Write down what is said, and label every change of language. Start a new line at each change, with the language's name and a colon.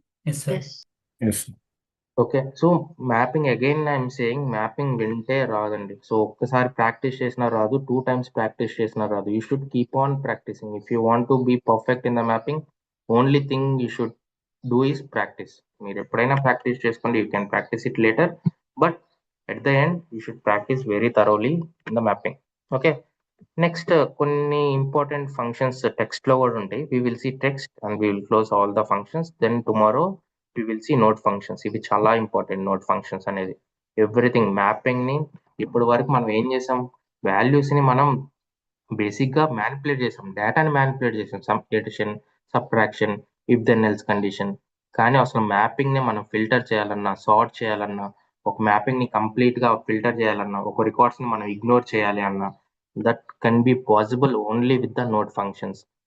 English: Yes sir. Yes.
Telugu: Okay so mapping again
English: I'm saying mapping
Telugu: వింటే రాదండి. So ఒక్కసారి practice చేసినా రాదు, 2 times ప్రాక్టీస్ చేసినా రాదు.
English: You should keep on practising. If you want to be perfect in the mapping, only thing you should do is practice.
Telugu: మీరు ఎప్పుడైనా practice చేసుకోండి,
English: You can practise it later, but at the end you should practice very thoroughly in the mapping.
Telugu: Okay, next కొన్ని important functions text లో కూడా ఉంటాయి.
English: we will see text and we will close all the functions. then tomorrow we will see node functions.
Telugu: ఇవి చాలా important node functions అనేది. Everything mapping ని ఇప్పటి వరకు మనం ఏం చేసాం, వాల్యూస్ ని మనం బేసిక్ గా మ్యానిపులేట్ చేసాం, డేటాని మ్యానిపులేట్ చేసాం, some edition, subtraction, if then else condition. కానీ అసలు మ్యాపింగ్ ని మనం ఫిల్టర్ చేయాలన్నా, సార్ట్ చేయాలన్నా, ఒక మ్యాపింగ్ ని కంప్లీట్ గా ఫిల్టర్ చేయాలన్నా, ఒక రికార్డ్స్ ని మనం ఇగ్నోర్ చేయాలి అన్నా,
English: That can be possible only with the node functions.